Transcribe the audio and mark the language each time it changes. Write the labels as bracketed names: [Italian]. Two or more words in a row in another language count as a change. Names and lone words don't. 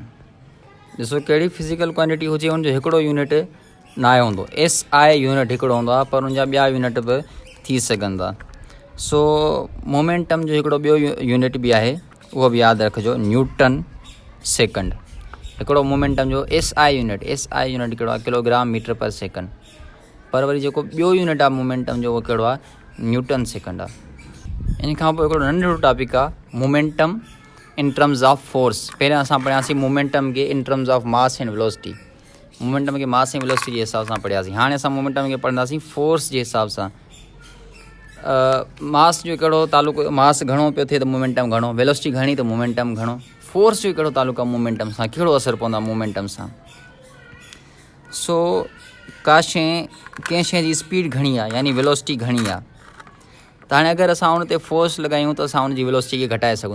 [Sindhi] ॾिसो, कहिड़ी [English] physical quantity [Sindhi] हुजे हुनजो हिकिड़ो यूनिट न आहे हूंदो। [English] SI unit [Sindhi] हिकिड़ो हूंदो आहे, पर हुनजा ॿिया यूनिट बि थी सघनि था। सो मोमेंटम जो हिकिड़ो ॿियो यूनिट बि आहे, उहो बि यादि रखिजो, [English] newton second. [Sindhi] हिकिड़ो मोमेंटम जो [English] SI unit [Sindhi] कहिड़ो आहे? [English] kilogram meter per second. [Sindhi] पर वरी जेको ॿियो यूनिट आहे मोमेंटम जो, उहो कहिड़ो आहे? [English] newton second [Sindhi] आहे। इन खां पोइ हिकिड़ो नंढिड़ो टॉपिक आहे [English] momentum in terms of force. [Sindhi] पहिरियां असां पढ़ियासीं मोमेंटम खे [English] in terms of mass and velocity. [Sindhi] मोमेंटम खे मास ऐं वेलोसिटी जे हिसाब सां पढ़ियासीं। हाणे असां मोमेंटम खे पढ़ंदासीं फोर्स जे हिसाब सां। मास जो कहिड़ो तालुको? मास घणो पियो थिए त मोमेंटम घणो, वेलोसिटी घणी त मोमेंटम घणो। फोर्स जो कहिड़ो तालुको आहे मोमेंटम सां? कहिड़ो असरु पवंदो आहे मोमेंटम सां? सो का शइ, कंहिं शइ जी स्पीड घणी आहे यानी वेलोसिटी घणी आहे, त हाणे अगरि असां हुन ते फोर्स लॻायूं त असां हुनजी वेलोसिटी खे घटाए सघूं था।